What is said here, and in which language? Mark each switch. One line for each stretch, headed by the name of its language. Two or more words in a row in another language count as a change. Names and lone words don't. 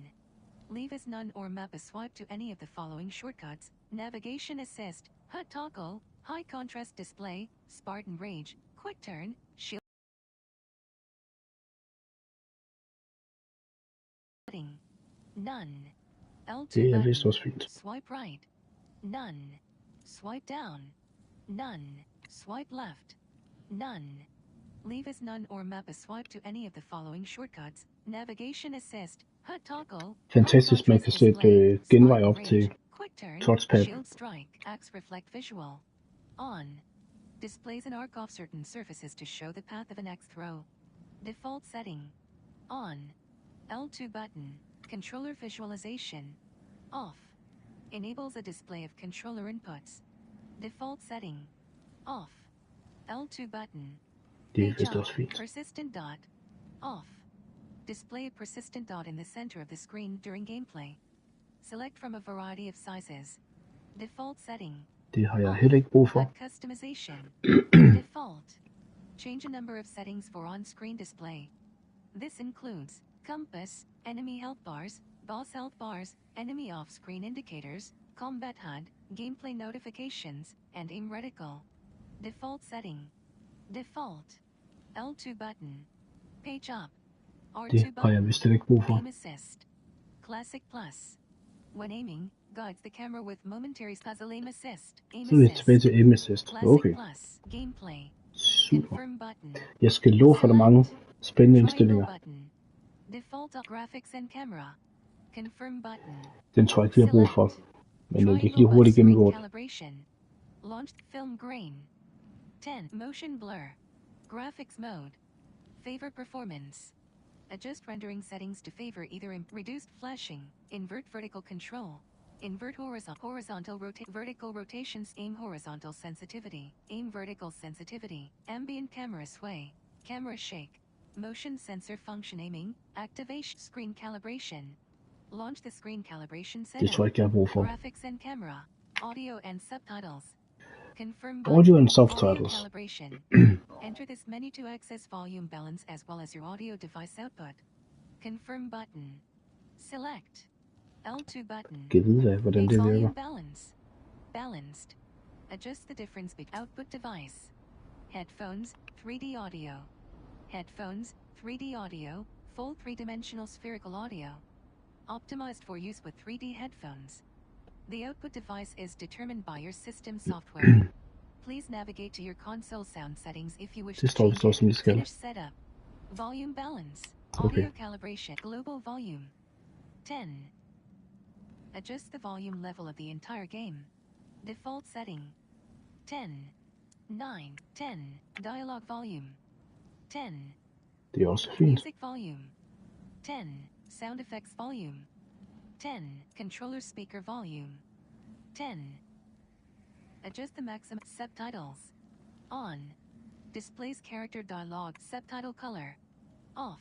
English: Leave as none or map a swipe to any of the following shortcuts. Navigation assist. HUD toggle. High contrast display. Spartan rage. Quick turn. Shield. Setting. None. L2
Danish: Det er vist
English: button.
Danish: også fint.
English: Swipe right. None. Swipe down. None. Swipe left. None. Leave as none or map a swipe to any of the following shortcuts. Navigation assist. HUD toggle.
Danish: Fantastisk, man kan sætte genvej op til
English: Quick turn. touchpad. Shield strike. Axe reflect visual. On. Displays an arc off certain surfaces to show the path of an axe throw. Default setting. On. L2 button. Controller visualization. Off. Enables a display of controller inputs. Default setting. Off. L2 button.
Danish: Det er
English: Page
Danish: vist
English: up.
Danish: også fint.
English: Persistent dot. Off. Display a persistent dot in the center of the screen during gameplay. Select from a variety of sizes. Default setting.
Danish: Det har jeg heller ikke brug for.
English: HUD customization. Default. Change a number of settings for on-screen display. This includes compass, enemy health bars, boss health bars, enemy off-screen indicators, combat HUD, gameplay notifications, and aim reticle. Default setting. Default. L2 button. Page up. R2
Danish: Det har jeg
English: button.
Danish: vist ikke brug for.
English: Aim assist. Classic plus. When aiming, guides the camera with momentary puzzle aim assist. Aim
Danish: Så er vi tilbage
English: assist.
Danish: til
English: aim assist. Classic
Danish: Okay,
English: plus. Gameplay.
Danish: super.
English: Confirm button.
Danish: Jeg skal love for, der er mange spændende indstillinger.
English: Triangle button. Default graphics and camera. Confirm button.
Danish: Den tror jeg ikke, vi har brug for. Men vi kan lige hurtigt
English: Screen
Danish: gennemgå det.
English: calibration. Launched film grain. 10. Motion blur. Graphics mode. Favor performance. Adjust rendering settings to favor either reduced flashing, invert vertical control, invert horizontal vertical rotations, aim horizontal sensitivity, aim vertical sensitivity, ambient camera sway, camera shake, motion sensor function aiming, activation, screen calibration. Launch the screen calibration
Danish: Det
English: setup.
Danish: tror jeg ikke, jeg har brug for.
English: Graphics and camera, audio and subtitles. Confirm Audio and audio subtitles. calibration. Enter this menu to access volume balance as well as your audio device output. Confirm button. Select. L2 button.
Danish: Kan vide, hvordan det virker.
English: Volume balance. Balanced. Adjust the difference between output device. Headphones, 3D audio. Headphones, 3D audio, full three-dimensional spherical audio. Optimized for use with 3D headphones. The output device is determined by your system software. Please navigate to your console sound settings if you wish
Danish: Det
English: to
Danish: står
English: change
Danish: vist også, som det
English: it.
Danish: skal.
English: Finish setup. Volume balance. Okay. Audio calibration. Global volume. 10. Adjust the volume level of the entire game. Default setting. 10. 9. 10. Dialogue volume. 10.
Danish: Det er også fint.
English: Music volume. 10. Sound effects volume. 10. Controller speaker volume. 10. Adjust the maximum subtitles. On. Displays character dialogue subtitle color. Off.